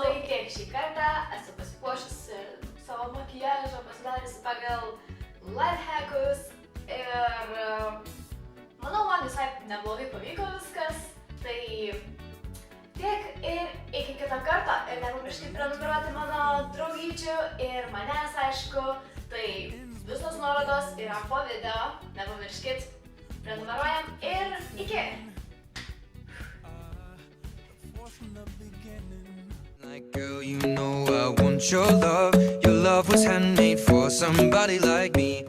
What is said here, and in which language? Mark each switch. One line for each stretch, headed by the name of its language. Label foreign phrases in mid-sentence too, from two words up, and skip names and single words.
Lithuanian: Tai tiek šį kartą esu pasipuošusi savo makiažą, pasidariusi pagal lifehackus ir manau, man visai neblogai pavyko viskas. Tai tiek ir iki kito karto ir nepamirškit prenumeruoti mano draugyčių ir manęs, aišku. Tai visos nuorodos yra po video, nepamirškit, prenumeruojam ir iki!
English: Like, girl, you know I want your love. Your love was handmade for somebody like me.